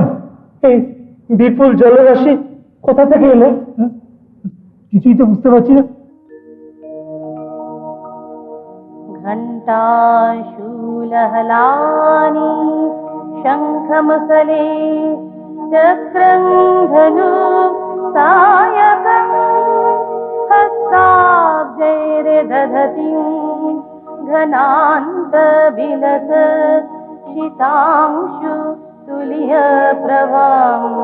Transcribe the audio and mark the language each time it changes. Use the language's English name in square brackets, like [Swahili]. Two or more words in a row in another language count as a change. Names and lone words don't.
[Bangla] এই বিপুল জলরাশি কোথা থেকে এলো? কিছুই তো বুঝতে পারছি না। [Sanskrit] घण्टाशूलहलानि शङ्खमुसले चक्रं धनु सायकं हस्ताब्जैर्दधतिं घनान्तबिलस शीतांशु तुल्यप्रभां